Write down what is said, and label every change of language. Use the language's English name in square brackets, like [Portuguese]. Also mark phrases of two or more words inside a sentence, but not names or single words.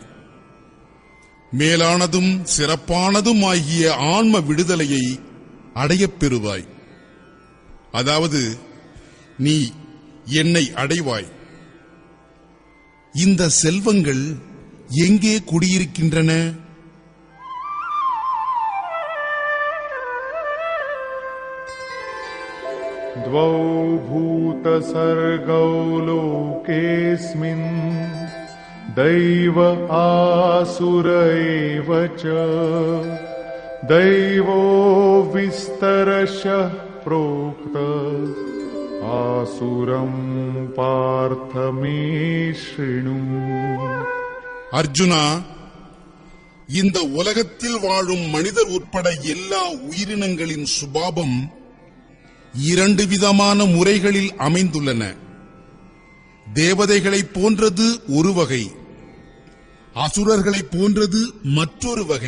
[Tamil] மேலானதும் சிறப்பானதுமாகிய ஆன்ம விடுதலையை அடையப் பெறுவாய். அதாவது நீ என்னை அடைவாய். இந்த செல்வங்கள் எங்கே குடியிருக்கின்றன? [Sanskrit] द्वौ भूतसर्गौ लोकेऽस्मिन् दैव आसुर एव च दैवो विस्तरशः प्रोक्त आसुरं पार्थ मे शृणु. [Tamil] அர்ஜுனா, இந்த உலகத்தில் வாழும் மனிதர் உட்பட எல்லா உயிரினங்களின் சுபாவம் இரண்டு விதமான முறைகளில் அமைந்துள்ளன. தேவதைகளைப் போன்றது ஒரு வகை, அசுரர்களைப் போன்றது மற்றொரு வகை.